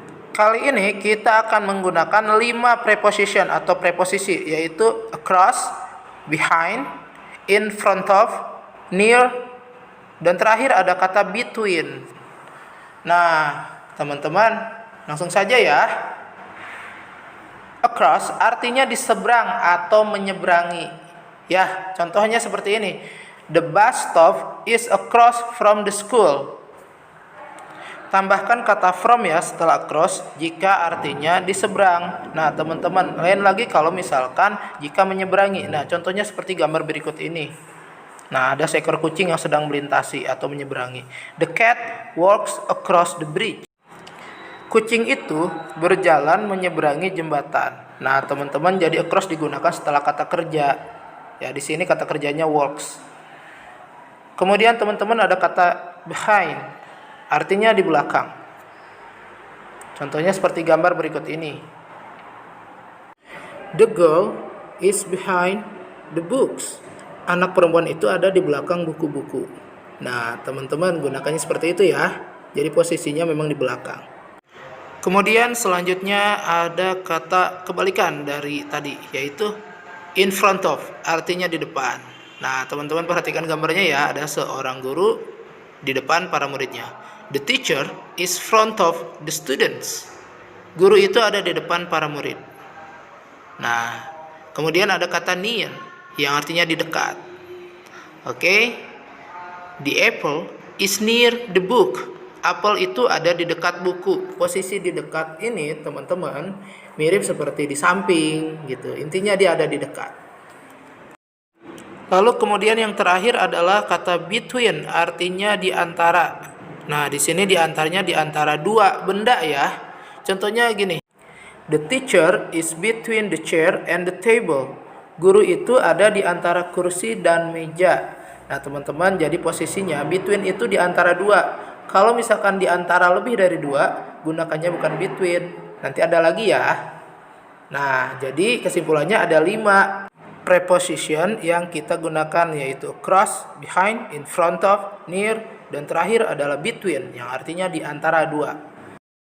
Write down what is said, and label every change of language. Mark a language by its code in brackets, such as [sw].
[id] Kali ini kita akan menggunakan 5 preposition atau preposisi, yaitu across, behind, in front of, near, dan terakhir ada kata between. Nah, teman-teman, langsung saja ya. Across artinya di seberang atau menyeberangi. Ya, contohnya seperti ini. [en] The bus stop is across from the school. [id] Tambahkan kata from ya setelah across jika artinya di seberang. Nah teman-teman, lain lagi kalau misalkan jika menyeberangi. Nah contohnya seperti gambar berikut ini. Nah ada seekor kucing yang sedang melintasi atau menyeberangi. [en] The cat walks across the bridge. [id] Kucing itu berjalan menyeberangi jembatan. Nah teman-teman, jadi across digunakan setelah kata kerja. Ya di sini kata kerjanya walks. Kemudian teman-teman ada kata behind. Artinya di belakang. Contohnya seperti gambar berikut ini. [en] The girl is behind the books. [id] Anak perempuan itu ada di belakang buku-buku. Nah, teman-teman gunakannya seperti itu ya. Jadi posisinya memang di belakang. Kemudian selanjutnya ada kata kebalikan dari tadi, yaitu in front of. Artinya di depan. Nah, teman-teman perhatikan gambarnya ya. Ada seorang guru di depan para muridnya. [en] The teacher is front of the students. [id] Guru itu ada di depan para murid. Nah, kemudian ada kata near yang artinya di dekat. Oke. [en] The apple is near the book. [id] Apel itu ada di dekat buku. Posisi di dekat ini, teman-teman, mirip seperti di samping gitu. Intinya dia ada di dekat. Lalu kemudian yang terakhir adalah kata between, artinya di antara. Nah, di sini di antaranya di antara 2 benda ya. Contohnya gini. [en] The teacher is between the chair and the table. [id] Guru itu ada di antara kursi dan meja. Nah, teman-teman, jadi posisinya between itu di antara 2. Kalau misalkan di antara lebih dari 2, gunakannya bukan between. Nanti ada lagi ya. Nah, jadi kesimpulannya ada 5 preposition yang kita gunakan, yaitu across, behind, in front of, near, dan terakhir adalah between yang artinya di antara 2.